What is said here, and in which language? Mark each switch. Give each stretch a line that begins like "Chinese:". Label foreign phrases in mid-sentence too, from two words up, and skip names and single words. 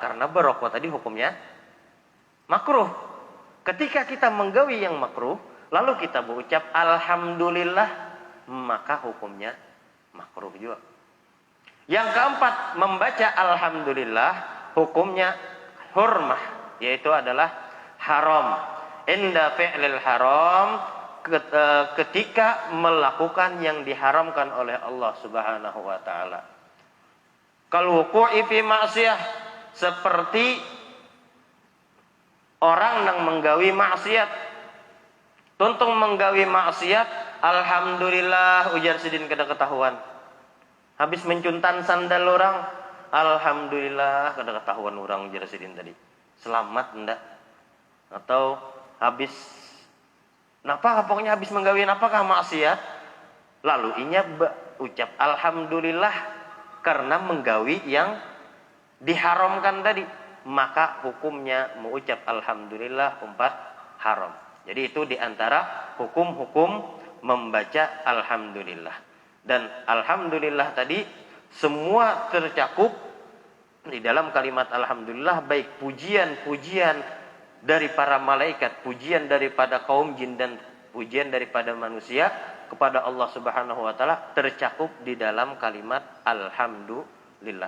Indonesian: Karena berokok tadi hukumnya makruh. Ketika kita menggawi yang makruh, lalu kita berucap alhamdulillah, maka hukumnya makruh juga. Yang keempat, membaca alhamdulillah hukumnya hurmah, yaitu adalah haram.
Arabic: عند فعل الحرام,
Indonesian: ketika melakukan yang diharamkan oleh Allah
Arabic: سبحانه وتعالى. كالوقوع في معصية,
Indonesian: seperti orang yang menggawi maksiat.
Banjar: Tuntung menggawi maksiat, alhamdulillah ujar sidin kada ketahuan. Habis mencuntan sandal orang, alhamdulillah kada ketahuan orang ujar sidin tadi.
Indonesian: Selamat ndak?
Banjar: Atau habis napa pokoknya habis menggawi napakah maksiat, lalu inya ucap alhamdulillah karena menggawi yang diharamkan tadi, maka hukumnya mengucap alhamdulillah umpat haram.
Indonesian: Jadi itu diantara hukum-hukum membaca alhamdulillah. Dan alhamdulillah tadi semua tercakup di dalam kalimat alhamdulillah, baik pujian-pujian dari para malaikat, pujian daripada kaum jin, dan pujian daripada manusia kepada Allah
Arabic: سبحانه وتعالى
Indonesian: tercakup di dalam kalimat lillah.